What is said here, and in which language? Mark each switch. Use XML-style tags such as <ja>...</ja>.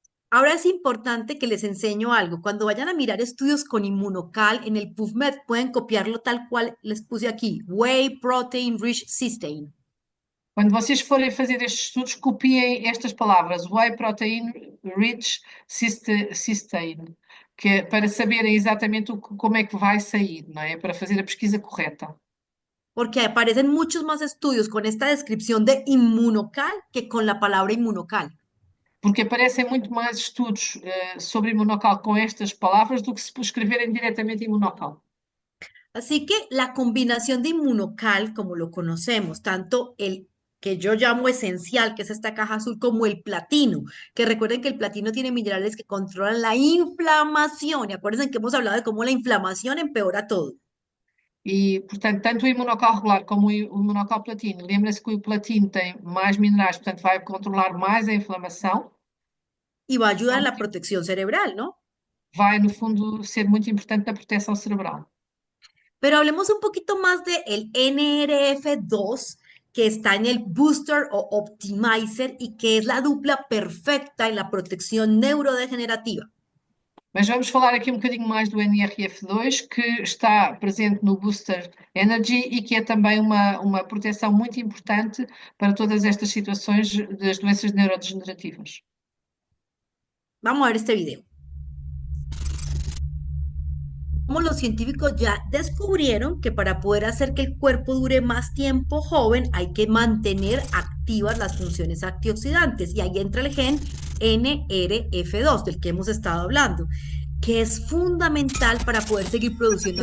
<es>Ahora es importante que les enseño algo. Cuando vayan a mirar estudios con inmunocal en el PubMed, pueden copiarlo tal cual les puse aquí, Whey Protein Rich Cysteine.</es> <pt>Quando vocês forem fazer estes estudos, copiem estas palavras, Whey Protein Rich Cysteine, que é para saberem exatamente como é que vai sair, não é? Para fazer a pesquisa correta.</pt> <es>Porque aparecen muchos más estudios con esta descripción de inmunocal que con la palabra inmunocal.</es> <pt>Porque aparecem muito mais estudos sobre imunocal com estas palavras do que se escreverem diretamente imunocal.</pt> <es>Así que la combinación de inmunocal, como lo conocemos, tanto el que yo llamo esencial, que es esta caja azul, como el platino, que recuerden que el platino tiene minerales que controlan la inflamación, y acuérdense que hemos hablado de cómo la inflamación empeora todo.</es> <pt>E, portanto, tanto o imunocal regular como o imunocal platino, lembra-se que o platino tem mais minerais, portanto vai controlar mais a inflamação.</pt> <es>Y va a ayudar en la protección cerebral, ¿no?</es> <pt>Vai, no fundo, ser muito importante na proteção cerebral.</pt> <es>Pero hablemos un poquito más del NRF2, que está en el booster o optimizer y que es la dupla perfecta en la protección neurodegenerativa.</es> <pt>Mas vamos falar aqui um bocadinho mais do NRF2, que está presente no Booster Energy e que é também uma proteção muito importante para todas estas situações das doenças neurodegenerativas.</pt> <es>Vamos a ver este video. Como los científicos ya descubrieron que para poder hacer que el cuerpo dure más tiempo joven hay que mantener activas las funciones antioxidantes y ahí entra el gen NRF2 del que hemos estado hablando, que es fundamental para poder seguir produciendo</es>